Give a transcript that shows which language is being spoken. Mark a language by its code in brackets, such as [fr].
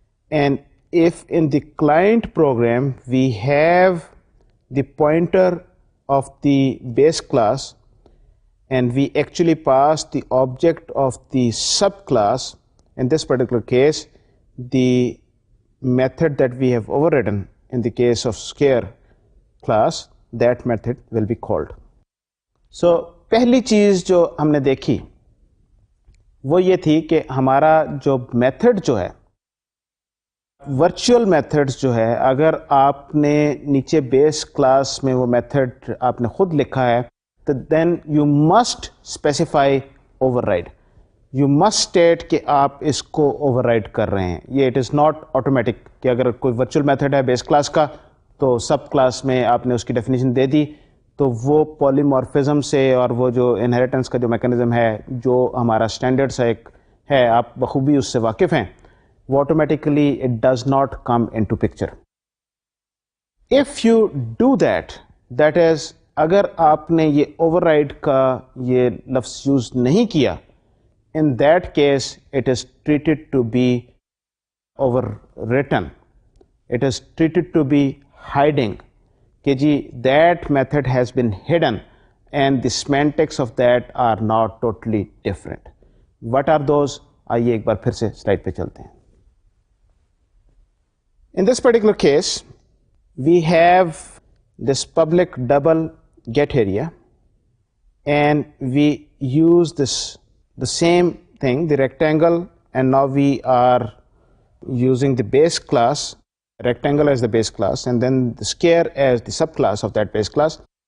[en] And if in the client program we have the pointer of the base class and we actually pass the object of the subclass, in this particular case the method that we have overridden in the case of square class, that method will be called. [hi] So पहली चीज जो हमने देखी वो ये थी कि हमारा जो मेथड जो है, वर्चुअल मेथड्स जो है, अगर आपने नीचे बेस क्लास में वो मेथड आपने खुद लिखा है, तो [en] Then you must specify override. You must state [hi] कि आप इसको ओवरराइड कर रहे हैं. ये [en] it is not automatic [hi] कि अगर कोई वर्चुअल मेथड है बेस क्लास का तो सब क्लास में आपने उसकी डेफिनेशन दे दी, तो वो पॉलीमॉर्फिज्म से और वो जो इनहेरिटेंस का जो मैकेनिज्म है, जो हमारा स्टैंडर्ड सा एक है, आप बखूबी उससे वाकिफ़ हैं, वो automatically [en] It does not come into picture. If you do that, that is [hi] अगर आपने ये ओवरराइड का ये लफ्ज़ यूज़ नहीं किया, [en] in that case it is treated to be overwritten. It is treated to be hiding. कि that method has been hidden and the semantics of that are not totally different. What are those? [hi] आइए एक बार फिर से slide पे चलते हैं. [en] In this particular case we have this public double get area, and we use the same thing, the rectangle, and now we are using the base class, rectangle as the base class, and then the square as the subclass of that base class.